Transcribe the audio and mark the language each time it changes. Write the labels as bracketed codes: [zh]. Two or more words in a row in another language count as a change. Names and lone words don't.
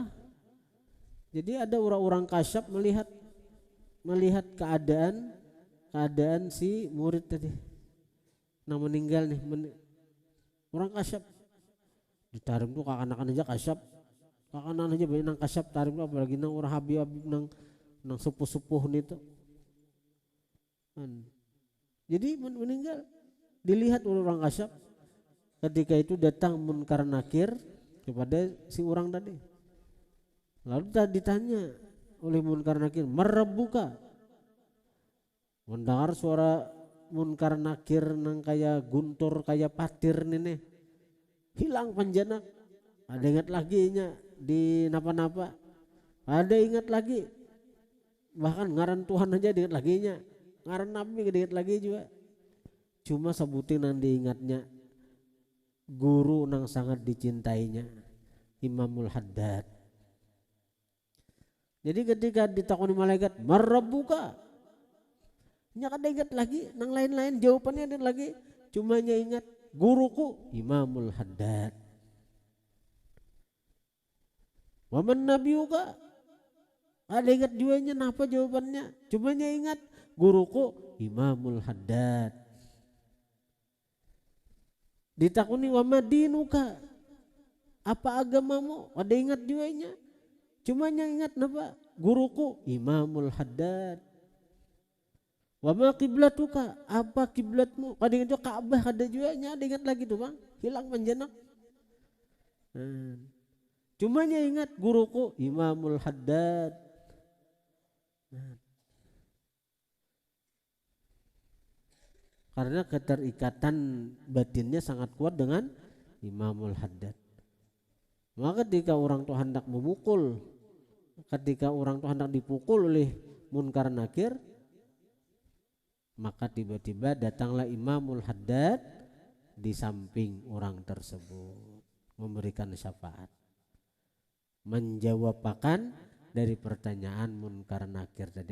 [bjn] Jadi ada orang-orang kasyaf melihat keadaan si murid tadi yang meninggal nih, orang kasyaf ditarim tuh, kakak-anak aja kasyaf, kakak-anak aja banyak nang kasyaf tarim tuh, apalagi nang orang habib nang sepuh-sepuh nih tuh. [id] Jadi meninggal dilihat oleh orang kasyaf. Ketika itu datang Munkar Nakir kepada si orang tadi. Lalu ditanya oleh Munkar Nakir, "Marabbuka?" [bjn] Mendengar suara Munkar Nakir nang kayak guntur, kayak patir nih, hilang panjana. Ada ingat lagi nya di napa-napa, ada ingat lagi, bahkan ngaran Tuhan aja diingat lagi nya, ngaran Nabi diingat lagi juga. Cuma sebutin nang diingatnya guru nang sangat dicintainya, Imamul Haddad. [id] Jadi ketika ditakoni malaikat, "Marabbuka?" [bjn] nya kada ingat lagi nang lain-lain, jawabannya ada lagi, cuma nya ingat guruku Imamul Haddad. [ar] "ومن نبيك?" [bjn] ada ingat juanya, napa jawabannya, cuma nya ingat guruku Imamul Haddad. [ar] Ditakuni, "وما دينك?" [bjn] apa agamamu, ada ingat juanya, cuma nya ingat napa, guruku Imamul Haddad. [ar] "وما قبلتك?" [bjn] apa kiblatmu, ada ingat juga Ka'bah, ada juanya, ada ingat lagi tuh bang, hilang panjenak. Cuma nya ingat guruku Imamul Haddad. [id] Karena keterikatan batinnya sangat kuat dengan Imamul Haddad. Maka ketika orang tuh hendak memukul, ketika orang tuh hendak dipukul oleh Munkar Nakir, maka tiba-tiba datanglah Imamul Haddad di samping orang tersebut, memberikan syafaat, menjawabkan dari pertanyaan Munkar Nakir tadi.